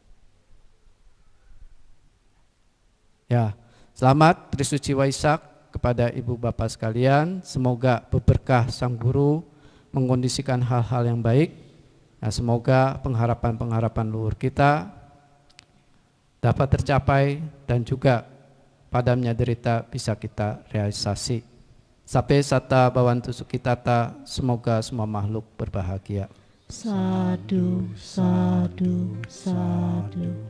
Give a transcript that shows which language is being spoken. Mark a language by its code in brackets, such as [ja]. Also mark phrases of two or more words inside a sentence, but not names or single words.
[id] Ya, selamat Trisuci Waisak kepada ibu bapak sekalian. Semoga berberkah Sang Guru mengkondisikan hal-hal yang baik. Nah, semoga pengharapan-pengharapan luhur kita dapat tercapai dan juga padamnya derita bisa kita realisasi. [pi] Sape sata bawantu sukitata, [id] semoga semua makhluk berbahagia. [pi] Sadu, sadu, sadu.